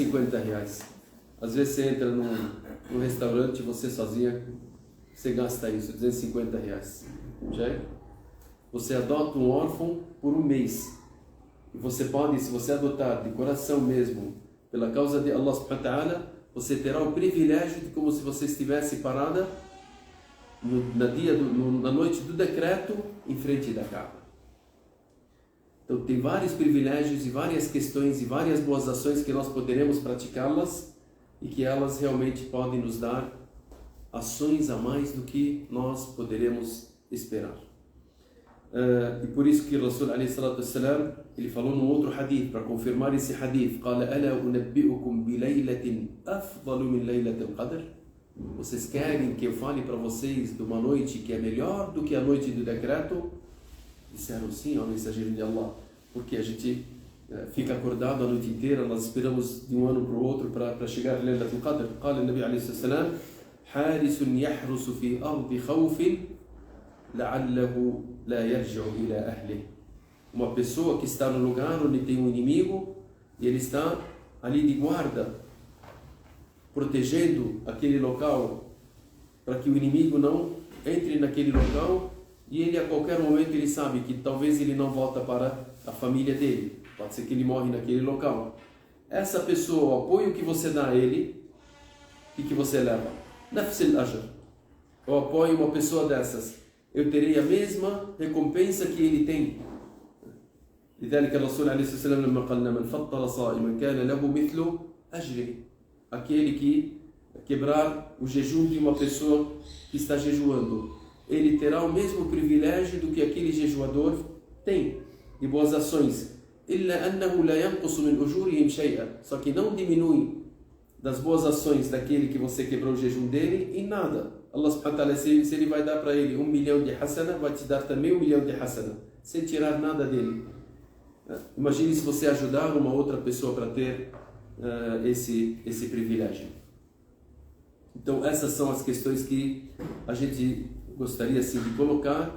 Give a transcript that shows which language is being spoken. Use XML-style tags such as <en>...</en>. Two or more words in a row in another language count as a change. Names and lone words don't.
<pt>Às vezes você entra no restaurante, você sozinha, você gasta isso, R$250. Já? Você adota um órfão por um mês. E você pode, se você adotar de coração mesmo, pela causa de Allah</pt> <ar>سبحانه وتعالى,</ar> <pt>você terá o privilégio de como se você estivesse parada na noite do decreto em frente da Kaaba. Então tem vários privilégios e várias questões e várias boas ações que nós poderemos praticá-las e que elas realmente podem nos dar ações a mais do que nós poderemos esperar. E por isso que o</pt> <ar>رسول عليه الصلاة والسلام,</ar> <pt>ele falou num outro hadith, para confirmar esse hadith,</pt> <ar>قال ألا أنبئكم بليلة أفضل من ليلة القدر?</ar> <pt>Vocês querem que eu fale para vocês de uma noite que é melhor do que a noite do decreto? Disseram sim, ó mensageiro de Allah, porque a gente fica acordado a noite inteira, nós esperamos de um ano para o outro para chegar a Laylatul Qadr.</pt> <ar>قال النبي عليه الصلاة والسلام حارس يحرس في أرض خوف لعله لا يرجع إلى أهله.</ar> <pt>Uma pessoa que está no lugar onde tem um inimigo e ele está ali de guarda, protegendo aquele local para que o inimigo não entre naquele local, e ele a qualquer momento ele sabe que talvez ele não volta para a família dele, pode ser que ele morre naquele local. Essa pessoa, o apoio que você dá a ele, e que você leva,</pt> <ar>نفس الأجر,</ar> <pt>eu apoio uma pessoa dessas, eu terei a mesma recompensa que ele tem.</pt> <ar>لذلك الرسول عليه الصلاة والسلام لما قال من فطر صائما كان له مثل أجره,</ar> <pt>aquele que quebrar o jejum de uma pessoa que está jejuando, ele terá o mesmo privilégio do que aquele jejuador tem de boas ações.</pt> <ar>إلا أنه لا ينقص من أجورهم شيئا,</ar> <pt>só que não diminui das boas ações daquele que você quebrou o jejum dele em nada.</pt> <ar>الله سبحانه وتعالى,</ar> <pt>se ele vai dar para ele 1 milhão de hasana, vai te dar também 1 milhão de hasana, sem tirar nada dele. Imagine se você ajudar uma outra pessoa para ter esse privilégio. Então essas são as questões que a gente gostaria assim de colocar.</pt>